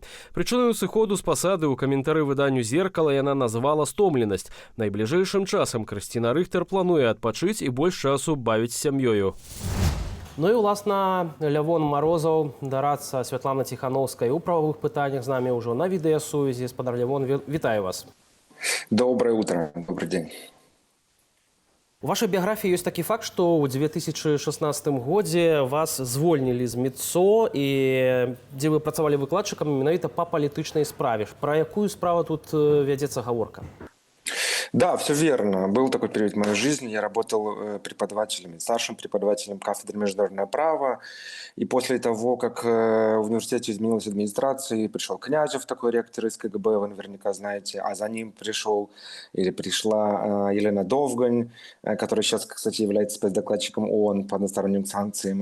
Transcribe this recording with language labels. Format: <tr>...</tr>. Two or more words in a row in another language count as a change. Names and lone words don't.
<be>Прычынаю сыходу з пасады ў каментары выданню «Зеркала» яна назвала стомленасць. Найбліжэйшым часам Крысціна Рыхтер плануе адпачыць і больш часу бавіць з сям'ёю. Ну і, уласна, Лявон Марозаў, дарадца Святланы Ціхановскай у правовых пытаннях, з намі ўжо на відэасувязі. Спадар Лявон, вітаю вас.</be> <ru>Доброе утро, добрый день.</ru> <be>У вашай біяграфіі ёсць такі факт, што ў 2016 годзе вас звольнілі з МІДСО, і дзе вы працавалі выкладчыкам менавіта па палітычнай справе. Пра якую справу тут вядзецца гаворка?</be> <ru>Да, все верно. Был такой период в моей жизни. Я работал преподавателем, старшим преподавателем кафедры международного права. И после того, как в университете изменилась администрация, пришел Князев, такой ректор из КГБ, вы наверняка знаете, а за ним пришел или пришла Елена Довгань, которая сейчас, кстати, является спецдокладчиком ООН по односторонним санкциям.</ru>